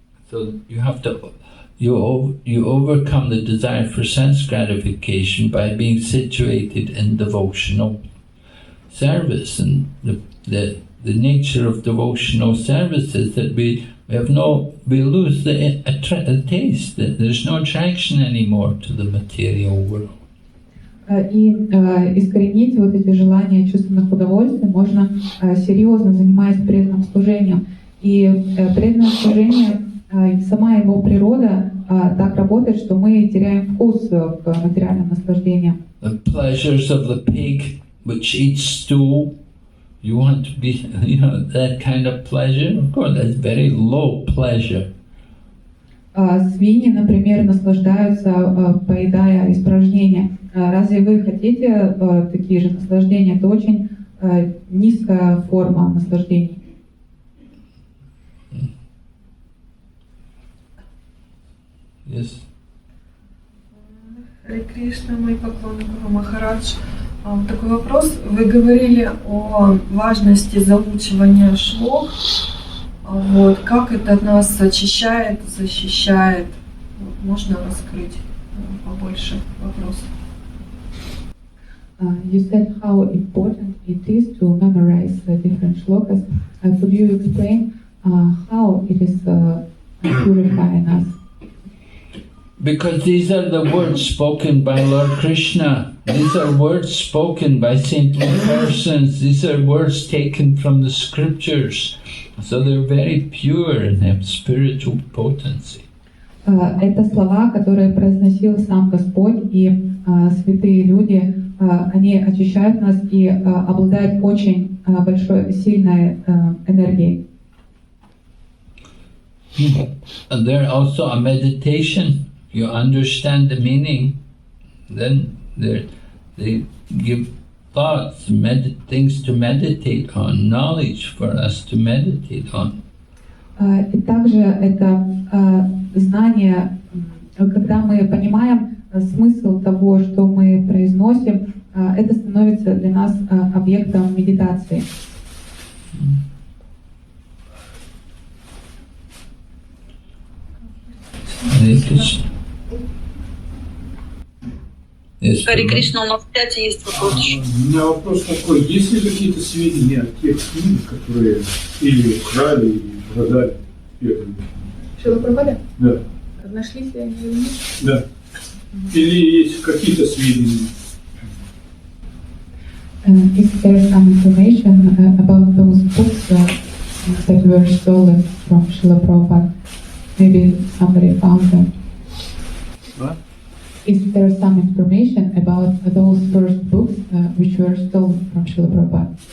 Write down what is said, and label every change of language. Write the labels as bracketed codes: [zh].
[en] So you have to you overcome the desire for sense gratification by being situated in devotional service, and the nature of devotional service is that we lose the taste. There's no attraction anymore to the material world. [ru] И искоренить вот эти желания чувственных удовольствий можно серьезно занимаясь преданным служением. И преданное служение, сама его природа так работает, что мы теряем вкус к материальным наслаждениям. [en] The pleasures of the pig which eats stool You want to be, that kind of pleasure? Of course, that's very low pleasure. [ru] Свиньи, например, наслаждаются, поедая испражнения. Разве вы хотите такие же наслаждения? Это очень низкая форма наслаждений. [en] Yes. [ru] Харе Кришна, мои поклоны, Гуру Махарадж. Такой вопрос. Вы говорили о важности заучивания шлок. Вот, как это нас очищает, защищает? Можно раскрыть побольше вопросов? [en] You said how important it is to memorize different shlokas. Could you explain how it is purifying us? Because these are the words spoken by Lord Krishna. These are words spoken by saintly persons. These are words taken from the scriptures. So they're very pure and have spiritual potency. [ru] Это слова, которые произносил сам Господь, и святые люди, они очищают нас и обладают очень большой, сильной энергией. [en] And they're also a meditation. You understand the meaning, then they give thoughts, things to meditate on, knowledge for us to meditate on. [ru] И также это знание, когда мы понимаем смысл того, что мы произносим, это становится для нас объектом медитации. Харе Кришна, у нас в чате есть вопрос. У меня вопрос такой. Есть ли какие-то сведения о тех книгах, которые или украли, или продали первыми? Шрила Прабхупада? Да. Нашлись ли они или нет? Да. Или есть какие-то сведения? [en] Is there some information about those books that were stolen from Srila Prabhupada? Maybe somebody found them. What? Is there some information about those first books which were stolen from Srila Prabhupada?